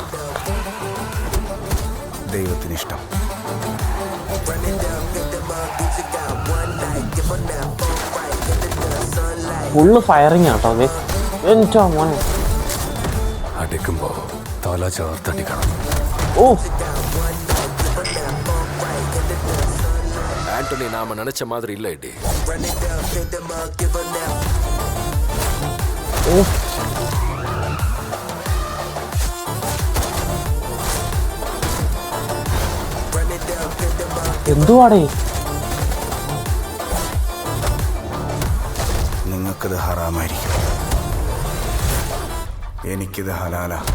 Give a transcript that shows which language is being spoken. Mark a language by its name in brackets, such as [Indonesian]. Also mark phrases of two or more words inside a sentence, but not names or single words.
[Malayalam] ദൈവത്തിന് ഇഷ്ടം. [English] full firing [Malayalam] ആട്ടോ. എൻ്റെ മോനെ, അടിക്കുമ്പോ തല ചേർത്തടിക്കണം. [Tamil] ஆண்டனி நாம நினைச்ச மாதிரி இல்ல. இடி [Malayalam] എന്തുവാടേ? നിങ്ങൾക്കിത് ഹറാമായിരിക്കും, എനിക്കിത് ഹലാല.